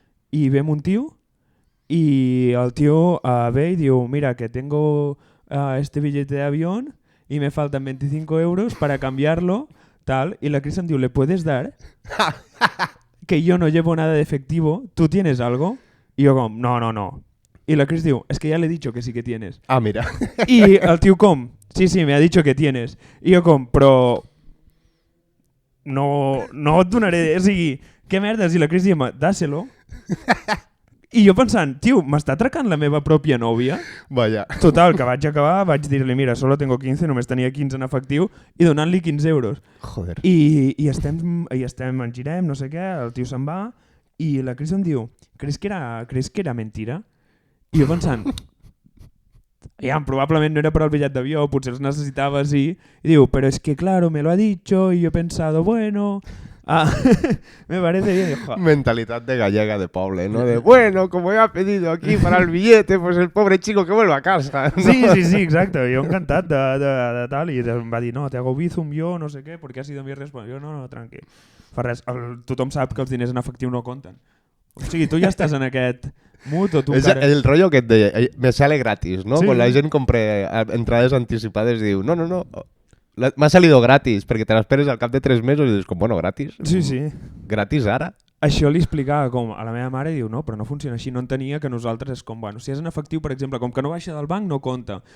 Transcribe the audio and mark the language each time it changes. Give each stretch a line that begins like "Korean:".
Catalan: I ve un
Spanish: tío y el tío ve y
Catalan: diu,
Spanish: mira que tengo este billete de avión y me faltan 25 euros para cambiarlo, tal. Y la Cris
Catalan: em diu,
Spanish: ¿le puedes dar? Que yo no llevo nada de efectivo, ¿tú tienes algo? Y yo como, no. Y la Cris
Catalan: diu,
Spanish: es que ya le he dicho que sí que tienes. Ah, mira. Y el tío com, sí, me ha dicho que tienes.
Catalan: Y jo com, però no et donaré, o sigui, què merdes? I la Cris dient,
Spanish: dáselo.
Catalan: I jo pensant, tio, m'està atracant la meva pròpia nòvia? Vaja. Total, que vaig acabar, vaig dir-li, mira,
Spanish: solo tengo 15,
Catalan: només tenia 15 en efectiu, i donant-li 15 euros.
Spanish: Joder.
Catalan: I estem, ens girem, no sé què, el tio se'n va, i la Cris em diu,
Spanish: ¿crees que era mentira?
Catalan: I jo pensant, probablement no era per al bitllet d'avió, potser els necessitava
Spanish: así, y digo, pero es que claro, me lo ha dicho, y yo he pensado, bueno, me parece bien. Hijo. Mentalidad de gallega
Catalan: de poble,
Spanish: ¿no? De, bueno, como ya ha pedido aquí para el billete, pues el pobre chico que vuelva a casa. ¿No?
Catalan: Sí, exacto, jo encantat de tal, i em va dir, no,
Spanish: te hago bizum yo,
Catalan: no sé què, perquè
Spanish: ha sido mi responsabilitat.
Catalan: Jo, no, tranqui. Fa res, tothom sap que els diners en efectiu no compten. O sigui, tu ja estàs en aquest mood o tu És encara... el rotllo que et deia,
Spanish: me sale gratis, ¿no?
Catalan: Sí. Quan la gent compra entrades anticipades diu, no,
Spanish: m'ha salido gratis,
Catalan: perquè te l'esperes al cap de 3 mesos i dius, com, bueno, gratis? Sí. Gratis ara? Això li explicava com a la meva mare i diu, no, però no funciona així, no entenia que nosaltres és com, bueno, si és en efectiu, per exemple, com que no baixa del banc no compta.